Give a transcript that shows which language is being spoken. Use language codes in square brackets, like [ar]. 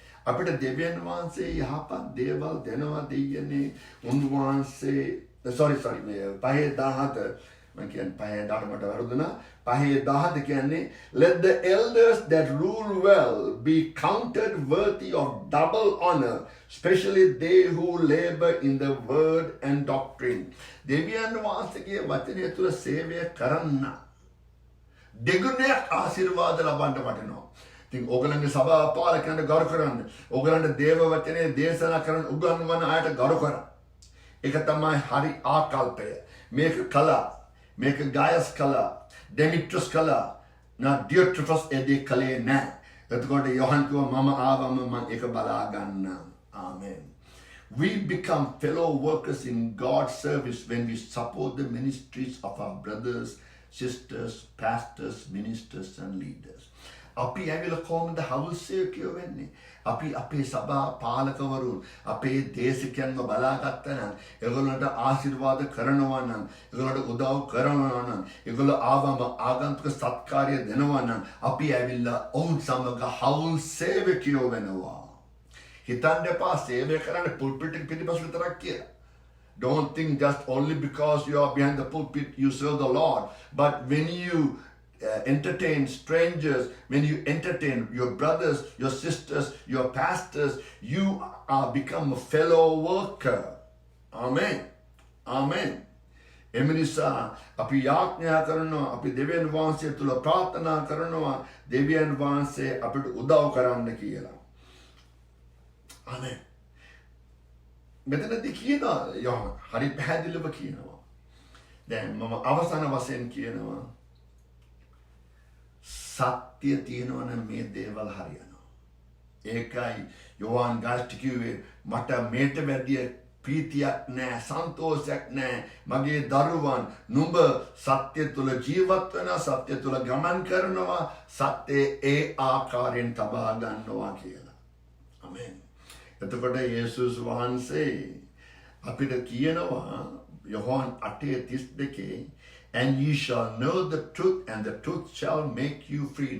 [si] අපිට දෙවියන් වහන්සේ යහපත් දේවල් දෙනවා දෙයන්නේ උන්වහන්සේ sorry 5:17 මම කියන්නේ 5:17 මට වරුදුනා 5:17 කියන්නේ [en] let the elders that rule well be counted worthy of double honor, especially they who labor in the word and doctrine. [si] දෙවියන් වහන්සේගේ වචනය තුළ සේවය කරන්න දෙගුණයක් ආශිර්වාද ලබන්න වටිනවා. ඉතින් ඕගලන්ගේ සභා පාලකයන්ට ගරු කරන්න. ඕගලන්ට දේව වචනේ දේශනා කරන්න උගන්වන අයට ගරු කරන්න. ඒක තමයි හරි ආකල්පය. මේක කළා. මේක ගයස් කළා. ඩෙමිට්‍රස් කළා. නා ඩියෝට්‍රිෆස් එදී කලේ නැහැ. එතකොට යොහන් කිව්වා මම ආවම මම ඒක බලා ගන්නම්. ආමෙන්. [en] We become fellow workers in God's service when we support the ministries of our brothers, sisters, pastors, ministers and leaders. [si] අපි ඇවිල්ලා කොහොමද හවුස්සයෝ වෙන්නේ? අපි අපේ සභා පාලකවරුන් අපේ දේශකයන්ව බලාගත්තා නම්, ඒගොල්ලන්ට ආශිර්වාද කරනවා නම්, ඒගොල්ලන්ට උදව් කරනවා නම්, ඒගොල්ලෝ ආවම ආගන්තුක සත්කාරය දෙනවා නම්, අපි ඇවිල්ලා ඔවුන් සමග හවුල් සේවකයෝ වෙනවා. හිතන්න එපා සේවය කරන්න පුල්පිට් එක පිටිපස්ස විතරක් කියලා. [en] Don't think just only because you are behind the pulpit you serve the Lord, but when you entertain strangers, when you entertain your brothers, your sisters, your pastors, you are become a fellow worker. Amen. Amen. [si] එමනිසා අපි යාඥා කරනවා, අපි දෙවියන් වහන්සේ තුල ප්‍රාර්ථනා කරනවා දෙවියන් වහන්සේ අපිට උදව් කරන්න කියලා. ආමෙන්. මෙතනදී කියනවා යෝහන් හරි පැහැදිලිව කියනවා. දැන් මම අවසාන වශයෙන් කියනවා සත්‍ය තියෙනවා නම් මේ දේවල් හරියනවා. ඒකයි යෝහන් ගාස්ටි කිව්වේ මට මේට වැඩිය ප්‍රීතියක් නැහැ, සන්තෝෂයක් නැහැ. මගේ දරුවන් නුඹ සත්‍ය තුල ජීවත් වෙනවා, සත්‍ය තුල ගමන් කරනවා, සත්‍යයේ ඒ ආකාරයෙන් තබා ගන්නවා කියලා. ආමෙන්. එතකොට යේසුස් වහන්සේ අපිට කියනවා යෝහන් 8:32 [en] and ye shall know the truth and the truth shall make you free.